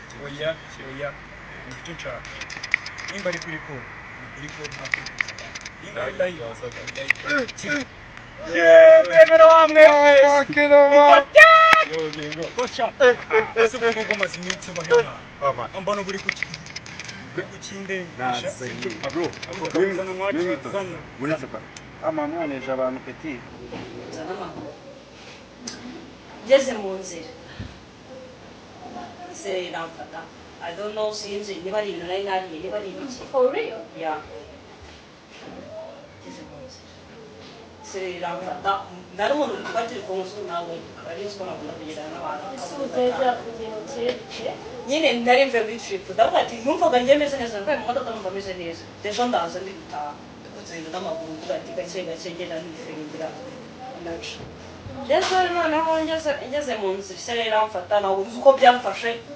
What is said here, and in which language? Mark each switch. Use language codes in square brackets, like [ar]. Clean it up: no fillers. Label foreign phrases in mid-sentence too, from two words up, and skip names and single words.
[rw] oya nicyo nshaka nimba ari kuri kode kuri kode ntabwo nimba ari live wemera wamwe ese ubwo maze iminsi bahema mbona buri kuki amamwaneje abantu petit ngeze mu nzira ise iramfata [en] I don't know [rw] sinzi niba ari ibintu nari nariye niba ari ibiki [en] for real [rw] yeah ngeze mu nzira ise iramfata nari umuntu twari turi ku nzu nawe ari nzi ko nagomba kugendana n'abantu nyine nari mve muri trip ndavuga ati numvaga njye meze neza mvaye mu modoka numva meze neza ejo ndaza ndi gutaha kugenda n'amaguru mvuga ati gake gake ngenda nifirindira naca rero noneho ngeze mu nzu ise iramfata ntabwo nzi uko byamfashe